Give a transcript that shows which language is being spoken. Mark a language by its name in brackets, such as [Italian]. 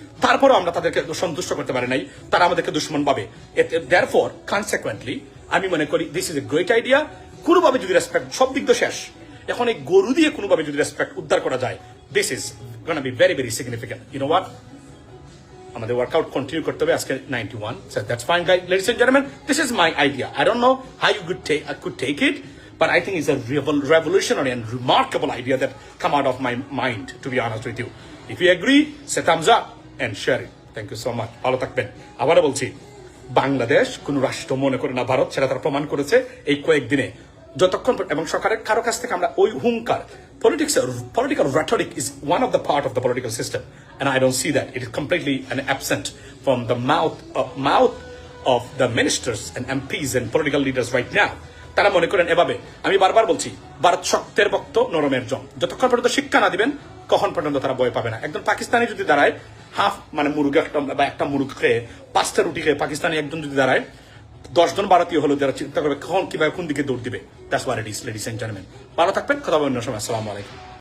[Bangla] তারপরেও আমরা তাদেরকে সন্তুষ্ট করতে পারি নাই, তারা আমাদেরকে দুশ্মন পাবে। [English] therefore consequently [Bangla] আমি মনে করি [English] This is a great idea. [Bangla] কোনোভাবে যদি রেসপেক্ট, সব দিক তো শেষ, এখন এই গরু দিয়ে কোনোভাবে যদি রেসপেক্ট উদ্ধার করা যায়, [English] This is gonna be very very significant. You know what, [Bangla] আমাদের ওয়ার্কআউট কন্টিনিউ করতে হবে। আজকে [English] 91, so that's fine guys, ladies and gentlemen, this is my idea. I don't know how you could take it, but I think it's a revolutionary and remarkable idea that come out of my mind, to be honest with you. If you agree, say thumbs up and share it. Thank you so much. [Bangla] ভালো থাকবেন। আবারও বলছি, বাংলাদেশ কোন রাষ্ট্র মনে করে না ভারত, সেটা তারা প্রমাণ করেছে এই কয়েকদিনে। যতক্ষণ এবং সরকারের কারো কাছ থেকে আমরা ওই হুঙ্কার, [English] political rhetoric is one of the part of the political system, and I don't see that. It is completely absent from the mouth of the ministers and MPs and political leaders right now. [Bangla] তারা মনে করেন এভাবে, আমি বারবার বলছি, ভারত শক্তের বক্ত নরমের জম। যতক্ষণ পর্যন্ত শিক্ষা না দিবেন, কখন পর্যন্ত তারা ভয় পাবে না। একজন পাকিস্তানি যদি দাঁড়ায়, হাফ মানে মুরগি একটা বা একটা মুরগ খেয়ে 5টা রুটি খেয়ে পাকিস্তানি একজন যদি দাঁড়ায়, 10 জন ভারতীয় হলো যারা চিন্তা করবে কখন কিভাবে কোন দিকে দৌড় দিবে। [English] That's what it is, ladies and gentleman. [Bangla] ভালো থাকবেন, কথা বলবেন অন্য সময়। আসসালামু আলাইকুম।